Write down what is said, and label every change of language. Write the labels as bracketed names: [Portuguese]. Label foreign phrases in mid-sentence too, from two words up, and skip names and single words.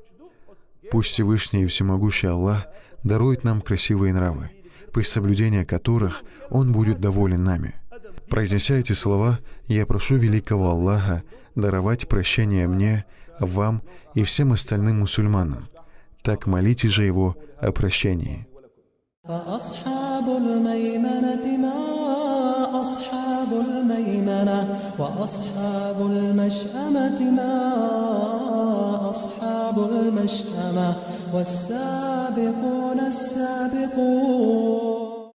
[Russian] Пусть Всевышний и Всемогущий Аллах дарует нам красивые нравы, при соблюдении которых Он будет доволен нами. Произнеся эти слова, я прошу великого Аллаха даровать прощение мне, вам и всем остальным мусульманам. Так молите же Его о прощении. [Arabic] أصحاب الميمنة وأصحاب المشأمة ما أصحاب المشأمة والسابقون السابقون